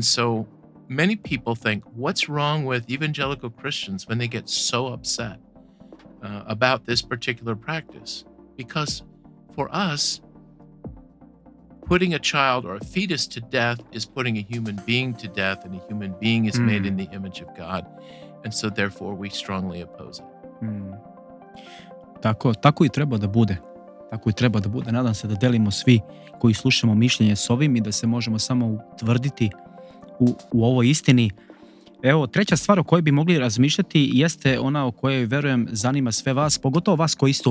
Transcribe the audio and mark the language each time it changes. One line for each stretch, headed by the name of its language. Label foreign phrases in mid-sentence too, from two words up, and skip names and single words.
English: And so many people think, what's wrong with evangelical Christians when they get so upset about this particular practice? Because for us, putting a child or a fetus to death is putting a human being to death, and a human being is made in the image of God. And so therefore we strongly oppose it.
Serbian: Tako i treba da bude. Tako i treba da bude. Nadam se da delimo svi koji slušamo mišljenje s ovim i da se možemo samo utvrditi u ovoj istini. Evo, treća stvar o kojoj bi mogli razmišljati jeste ona o kojoj, verujem, zanima sve vas, pogotovo vas koji ste u